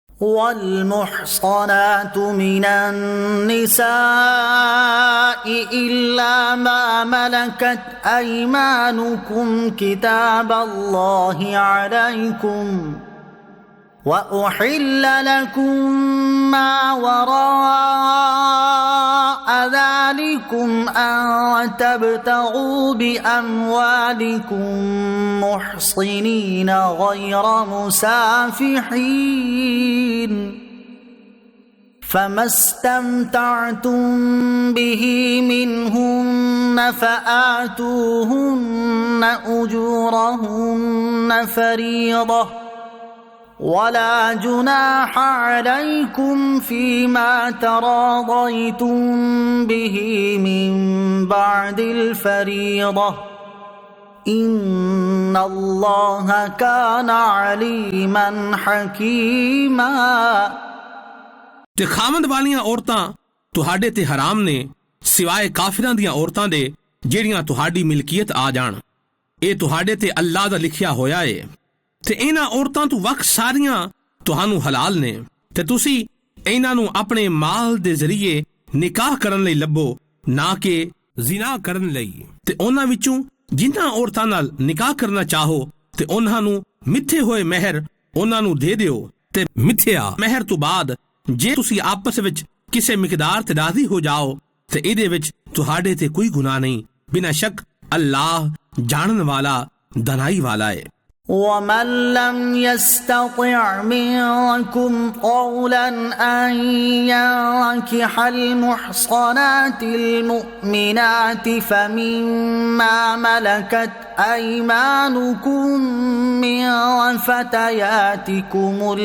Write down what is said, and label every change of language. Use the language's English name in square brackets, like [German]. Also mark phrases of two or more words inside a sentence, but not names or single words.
[Arabic] والمحصنات من النساء إلا ما ملكت أيمانكم كتاب الله عليكم وأحل لكم ما وراء ذلكم أن تبتغوا بأموالكم محصنين غير مسافحين فما استمتعتم به منهن فآتوهن أجورهن فريضة ولا جناح عليكم فيما تراضيتم به من بعد الفريضة إن الله كان عليما حكيما. [Punjabi] ਤੇ ਖਾਮੰਦ ਵਾਲੀਆਂ ਔਰਤਾਂ ਤੁਹਾਡੇ ਤੇ ਹਰਾਮ ਨੇ ਸਿਵਾਏ ਕਾਫ਼ਿਰਾਂ ਦੀਆਂ ਔਰਤਾਂ ਦੇ ਜਿਹੜੀਆਂ ਤੁਹਾਡੀ ਮਿਲਕੀਅਤ ਆ ਜਾਣ। ਇਹ ਤੁਹਾਡੇ ਤੇ ਅੱਲਾਹ ਦਾ ਲਿਖਿਆ ਹੋਇਆ ਏ ਤੇ ਇਹਨਾਂ ਔਰਤਾਂ ਤੋਂ ਵੱਖ ਸਾਰੀਆਂ ਤੁਹਾਨੂੰ ਹਲਾਲ ਨੇ ਤੇ ਤੁਸੀਂ ਇਹਨਾਂ ਨੂੰ ਆਪਣੇ ਮਾਲ ਦੇ ਜ਼ਰੀਏ ਨਿਕਾਹ ਕਰਨ ਲਈ ਲੱਭੋ, ਨਾ ਕਿ ਜ਼ਿਨਾ ਕਰਨ ਲਈ। ਤੇ ਉਹਨਾਂ ਵਿੱਚੋਂ ਜਿਨ੍ਹਾਂ ਔਰਤਾਂ ਨਾਲ ਨਿਕਾਹ ਕਰਨਾ ਚਾਹੋ ਤੇ ਉਹਨਾਂ ਨੂੰ ਮਿੱਥੇ ਹੋਏ ਮਹਿਰ ਉਹਨਾਂ ਨੂੰ ਦੇ ਦਿਓ ਤੇ ਮਿੱਥਿਆ ਮਹਿਰ ਤੋਂ ਬਾਅਦ ਜੇ ਤੁਸੀਂ ਆਪਸ ਵਿੱਚ ਕਿਸੇ ਮਿਕਦਾਰ ਤੇ ਰਾਜ਼ੀ ਹੋ ਜਾਓ ਤੇ ਇਹਦੇ ਵਿੱਚ ਤੁਹਾਡੇ ਤੇ ਕੋਈ ਗੁਨਾਹ ਨਹੀਂ। ਬਿਨਾਂ ਸ਼ੱਕ ਅੱਲਾਹ ਜਾਣਨ ਵਾਲਾ ਦਨਾਈ ਵਾਲਾ ਹੈ। [Arabic] ومن لم يستطع منكم قولا أن ينكح المحصنات المؤمنات فمما ملكت أيمانكم من فتياتكم